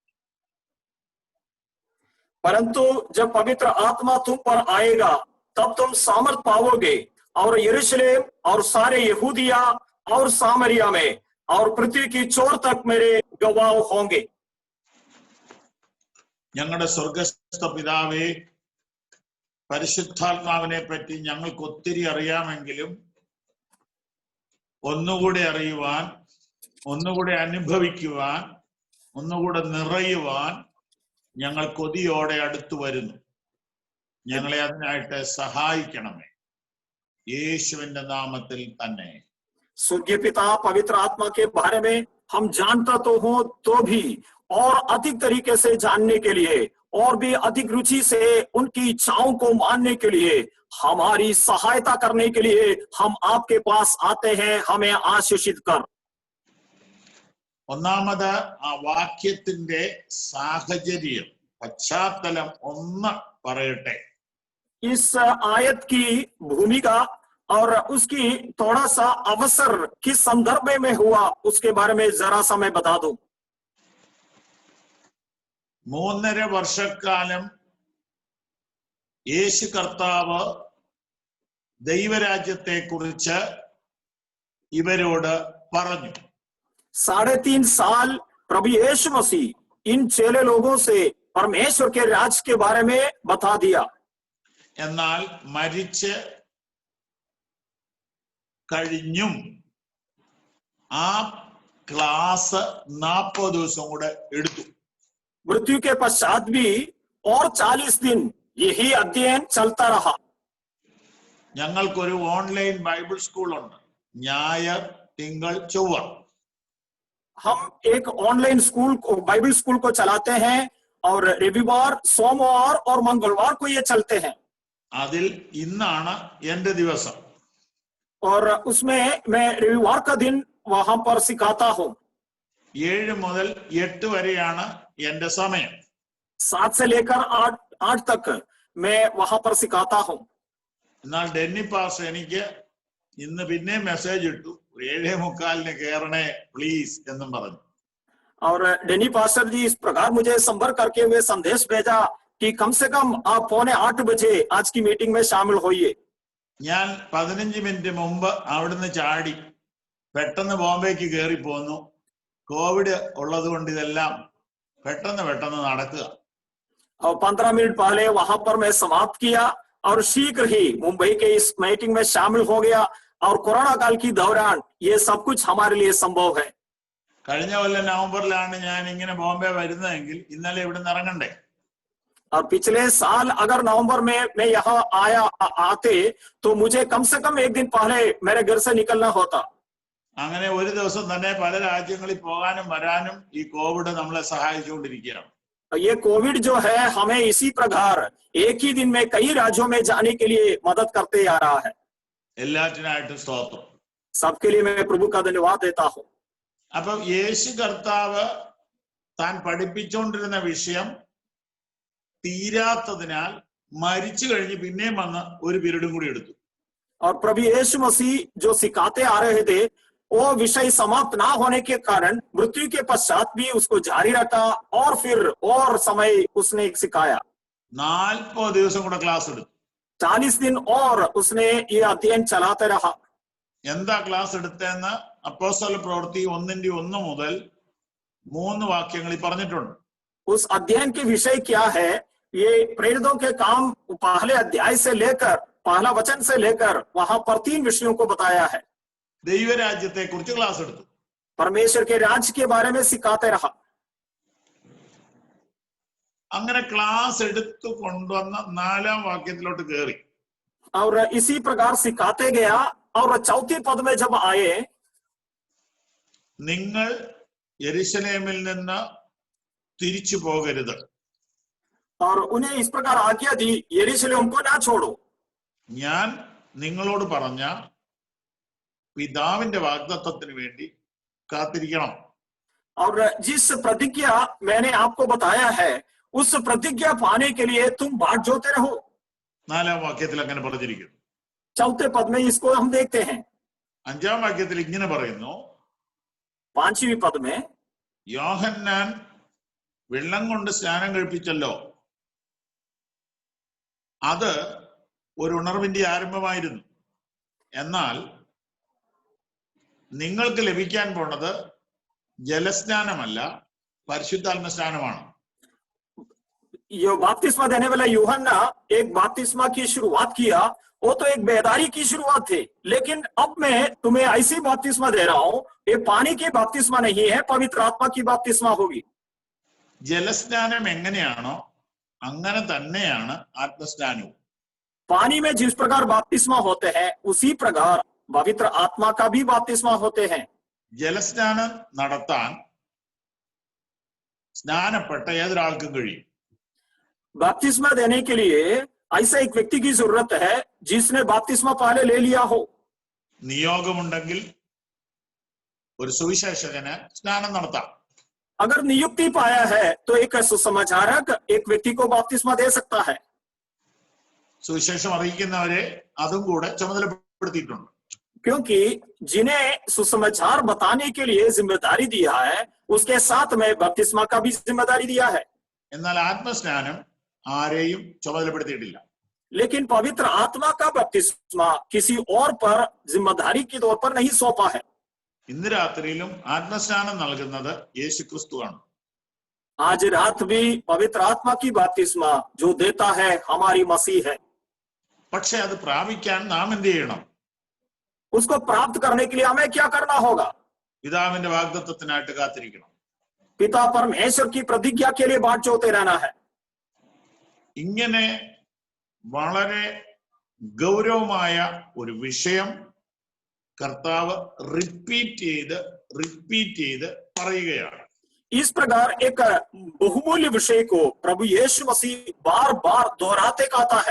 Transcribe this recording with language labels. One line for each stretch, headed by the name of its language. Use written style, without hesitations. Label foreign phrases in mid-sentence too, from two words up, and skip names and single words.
Hindi: परंतु जब पवित्र आत्मा तुम पर आएगा तब तुम सामर्थ पाओगे और यरूशलेम और सारे यहूदिया और सामरिया में और पृथ्वी की छोर तक मेरे गवाह होंगे.
Malayalam: ഞങ്ങളുടെ സ്വർഗസ്ഥ പിതാവേ, പരിശുദ്ധാത്മാവിനെ പറ്റി ഞങ്ങൾക്ക് ഒത്തിരി അറിയാമെങ്കിലും ഒന്നുകൂടെ അറിയുവാൻ, ഒന്നുകൂടെ അനുഭവിക്കുവാൻ, ഒന്നുകൂടെ നിറയുവാൻ ഞങ്ങൾ കൊതിയോടെ അടുത്തു വരുന്നു. ഞങ്ങളെ അതിനായിട്ട് സഹായിക്കണമേ. യേശുവിന്റെ നാമത്തിൽ തന്നെ.
Hindi: स्वर्गीय पिता, पवित्र आत्मा के बारे में हम जानता तो हो तो भी और अधिक तरीके से जानने के लिए और भी अधिक रुचि से उनकी इच्छाओं को मानने के लिए हमारी सहायता करने के लिए हम आपके पास आते हैं. हमें आशीषित कर.
Malayalam: ഒന്നാമത് ആ വാക്യത്തിന്റെ സാഹചര്യം, പശ്ചാത്തലം ഒന്ന് പറയട്ടെ.
Hindi: इस आयत की भूमिका और उसकी थोड़ा सा अवसर किस संदर्भ में हुआ उसके बारे में जरा सा मैं बता दूं.
Malayalam: 3.5 വർഷക്കാലം യേശു കർത്താവ് ദൈവരാജ്യത്തെ കുറിച്ച് ഇവരോട് പറഞ്ഞു.
Hindi: 3.5 साल प्रभु यीशु मसीह इन चेले लोगों से परमेश्वर के राज्य के बारे में बता दिया.
Malayalam: എന്നാൽ മരിച്ച് കഴിഞ്ഞും ആ ക്ലാസ് 40 ദിവസം കൂടെ എടുത്തു.
Hindi: मृत्यु के पश्चात भी और 40 दिन यही अध्ययन चलता रहा.
Malayalam: ഞങ്ങൾക്കൊരു
English: online bible school
Malayalam: ഉണ്ട്. ഞായർ, തിങ്കൾ, ചൊവ്വ.
Hindi: हम एक
English: online school
Hindi: को
English: bible school
Hindi: को चलाते हैं और रविवार, सोमवार और मंगलवार को ये चलते हैं.
Malayalam: അതിൽ ഇന്നാണ് എന്റെ ദിവസം.
Hindi: और उसमें मैं रविवार का दिन वहां पर सिखाता हूँ.
Malayalam: 7 മുതൽ 8 വരെയാണ് എന്റെ സമയം.
Hindi: 7 से लेकर 8 तक मैं वहां पर सिखाता हूँ.
Malayalam: എന്നാൽ ഡെന്നി പാസ് എനിക്ക് ഇന്ന് പിന്നെ മെസ്സേജ് ഇട്ടു, 7:45 കയറണേ പ്ലീസ് എന്നും പറഞ്ഞു.
Hindi: और डेनी पास्टर जी इस प्रकार मुझे संपर्क करके हुए संदेश भेजा कि कम से कम आप 7:45 बजे आज की मीटिंग में शामिल होइए.
Malayalam: ഞാൻ 15 മിനിറ്റ് മുമ്പ് അവിടുന്ന് ചാടി പെട്ടെന്ന് ബോംബെക്ക് കയറി പോന്നു. കോവിഡ് ഉള്ളത് കൊണ്ട് ഇതെല്ലാം പെട്ടെന്ന് നടക്കുക.
Hindi: और 15 मिनट पहले वहां पर मैं समाप्त किया और शीघ्र ही मुंबई के इस मीटिंग में शामिल हो गया. और कोरोना काल की दौरान ये सब कुछ हमारे लिए संभव है.
Malayalam: കഴിഞ്ഞ കൊല്ലം നവംബറിലാണ് ഞാൻ ഇങ്ങനെ ബോംബെ വരുന്നതെങ്കിൽ ഇന്നലെ ഇവിടുന്ന് ഇറങ്ങണ്ടേ.
Hindi: और पिछले साल अगर नवंबर में मैं यहाँ आते तो मुझे कम से कम एक दिन पहले मेरे घर से निकलना होता.
Malayalam: അങ്ങനെ ഒരു ദിവസം തന്നെ പല രാജ്യങ്ങളിൽ പോകാനും വരാനും ഈ കോവിഡ് നമ്മളെ സഹായിച്ചുകൊണ്ടിരിക്കുകയാണ്.
Hindi: ये कोविड जो है हमें इसी प्रकार एक ही दिन में कई राज्यों में जाने के लिए मदद करते आ रहा है.
Malayalam: എല്ലാറ്റിനായിട്ടും സ്തോത്രം.
Hindi: सबके लिए मैं प्रभु का धन्यवाद देता हूँ.
Malayalam: അപ്പൊ യേശു കർത്താവ് താൻ പഠിപ്പിച്ചുകൊണ്ടിരുന്ന വിഷയം തീരാത്തതിനാൽ മരിച്ചു കഴിഞ്ഞ് പിന്നെയും വന്ന് ഒരു പീരീഡും കൂടി എടുത്തു.
Hindi: और प्रभु यीशु मसीह जो सिखाते आ रहे थे वो विषय समाप्त ना होने के कारण मृत्यु के पश्चात भी उसको जारी रखा और फिर और समय उसने सिखाया.
Malayalam: 40 ദിവസം കൂടെ ക്ലാസ് എടുത്തു.
Hindi: 40 दिन और उसने ये अध्ययन चलाते रहा.
Malayalam: എന്താ ക്ലാസ് എടുത്തതെന്ന് അപ്പോസ്തല പ്രവൃത്തി 1:1 മുതൽ 3 വാക്യങ്ങളിൽ പറഞ്ഞിട്ടുണ്ട്.
Hindi: उस अध्ययन के विषय क्या है ये प्रेरितों के काम पहले अध्याय से लेकर पहला वचन से लेकर वहां पर 3 विषयों को बताया है.
Malayalam: ദൈവരാജ്യത്തെ കുറിച്ച് ക്ലാസ് എടുത്തു.
Hindi: परमेश्वर के राज्य के बारे में सिखाते रहा.
Malayalam: അങ്ങനെ ക്ലാസ് എടുത്തു കൊണ്ടുവന്ന 4-ാം വാക്യത്തിലോട്ട് കയറി.
Hindi: और इसी प्रकार सिखाते गया और 4थे पद में जब आए
Malayalam: നിങ്ങൾ യെരുശലേമിൽ നിന്ന് തിരിച്ചു പോകരുത്.
Hindi: और उन्हें इस प्रकार आज्ञा दी यरूशलेम को ना छोड़ो.
Malayalam: ഞാൻ നിങ്ങളോട് പറഞ്ഞ പിതാവിന്റെ വാഗ്ദത്തത്തിന് വേണ്ടി കാത്തിരിക്കണം.
Hindi: और जिस प्रतिज्ञा मैंने आपको बताया है उस प्रतिज्ञा पाने के लिए तुम बाट जोते रहो.
Malayalam: 4-ാം വാക്യത്തിൽ അങ്ങനെ പറഞ്ഞിരിക്കുന്നു.
Hindi: 4थे पद में इसको हम देखते हैं.
Malayalam: 5-ാം വാക്യത്തിൽ ഇങ്ങനെ പറയുന്നു,
Hindi: 5वीं पद में
Malayalam: യോഹന്നാൻ വെള്ളം കൊണ്ട് സ്നാനം കഴിപ്പിച്ചല്ലോ, അത് ഒരു ഉണർവിന്റെ ആരംഭമായിരുന്നു. എന്നാൽ നിങ്ങൾക്ക് ലഭിക്കാൻ പോണത് ജലസ്നാനമല്ല, പരിശുദ്ധാത്മ സ്നാനമാണ്.
Hindi: यो बपतिस्मा देने वाला यूहन्ना एक बपतिस्मा की शुरुआत किया, वो तो एक बेदारी की शुरुआत थी. लेकिन अब मैं तुम्हें ऐसी बपतिस्मा दे रहा हूं, ये पानी की बपतिस्मा नहीं है, पवित्र आत्मा की बपतिस्मा होगी.
Malayalam: ജലസ്നാനം എങ്ങനെയാണോ അങ്ങനെ തന്നെയാണ് ആത്മസ്നാനവും.
Hindi: पानी में जिस प्रकार बपतिस्मा होते हैं उसी प्रकार पवित्र आत्मा का भी बपतिस्मा होते हैं.
Malayalam: ജലസ്നാനം നടത്താൻ സ്നാനപ്പെട്ട ഏതൊരാൾക്കും കഴിയും.
Hindi: बपतिस्मा देने के लिए ऐसा एक व्यक्ति की जरूरत है जिसने बपतिस्मा पहले ले लिया हो.
Malayalam: നിയോഗമുണ്ടെങ്കിൽ ഒരു സുവിശേഷകന് സ്നാനം നടത്താം.
Hindi: अगर नियुक्ति पाया है तो एक सुसमाचारक एक व्यक्ति को बपतिस्मा दे सकता है.
Malayalam: സുവിശേഷം അറിയിക്കുന്നവരെ അതും കൂടെ ചുമതലപ്പെടുത്തിയിട്ടുണ്ട്.
Hindi: क्योंकि जिन्हें सुसमाचार बताने के लिए जिम्मेदारी दिया है उसके साथ में बपतिस्मा का भी जिम्मेदारी दिया है.
Malayalam: എന്നാൽ ആത്മസ്നാനം ആരെയും ചുമതലപ്പെടുത്തിയിട്ടില്ല.
Hindi: लेकिन पवित्र आत्मा का बपतिस्मा किसी और पर जिम्मेदारी के तौर पर नहीं सौंपा है.
Malayalam: ഇന്ന് രാത്രിയിലും ആത്മസ്നാനം നൽകുന്നത് യേശുക്രിസ്തുവാണ്.
Hindi: आज रात भी पवित्र आत्मा की बपतिस्मा जो देता है हमारी मसीह है.
Malayalam: പക്ഷെ അത് പ്രാപിക്കാൻ നാം എന്ത് ചെയ്യണം?
Hindi: उसको प्राप्त करने के लिए हमें क्या करना होगा?
Malayalam: പിതാവിന്റെ വാഗ്ദത്തത്തിനായിട്ട് കാത്തിരിക്കണം.
Hindi: पिता परमेश्वर की प्रतिज्ञा के लिए बाट जोते रहना है.
Malayalam: ഇങ്ങനെ വളരെ ഗൗരവമായ ഒരു വിഷയം കർത്താവ് റിപ്പീറ്റ് ചെയ്ത് പറയുകയാണ്.
Hindi: इस प्रकार एक बहुमूल्य विषय को प्रभु यीशु मसीह बार बार दोहराते कहता है.